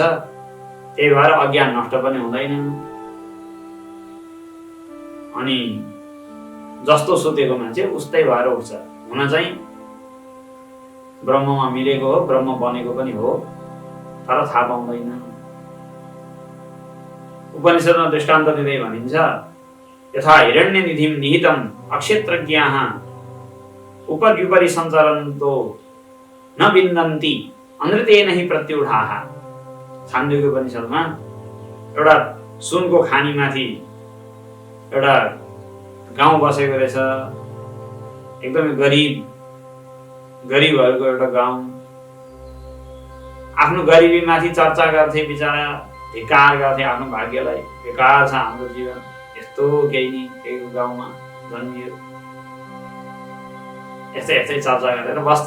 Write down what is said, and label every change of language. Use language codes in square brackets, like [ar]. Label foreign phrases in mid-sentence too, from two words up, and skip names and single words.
[ne] त्यही भएर अज्ञान नष्ट पनि हुँदैन। अनि जस्तो सुतेको मान्छे उस्तै भएर उठ्छ। हुन चाहिँ ब्रह्ममा मिलेको हो, ब्रह्म बनेको पनि हो, तर थाहा पाउँदैन। उपनिषदमा दृष्टान्त दिँदै भनिन्छ, [sa] यथा हिरण्य निधिम निहितम अक्षेत्रज्ञाः उपर्युपरि सञ्चरन्तो न विन्दन्ति अनृतेन हि प्रत्युढाः। [ne] छान्दोग्य उपनिषदमा एउटा सुनको खानीमाथि एउटा गाउँ बसेको रहेछ, एकदमै गरिबहरूको एउटा गाउँ। आफ्नो गरिबीमाथि चर्चा गर्थे, बिचरा धिक्कार गर्थे आफ्नो भाग्यलाई, बेकार छ हाम्रो जीवन, यस्तो केही नि केही गाउँमा जन्मियो, यस्तै यस्तै चर्चा गरेर बस्थे।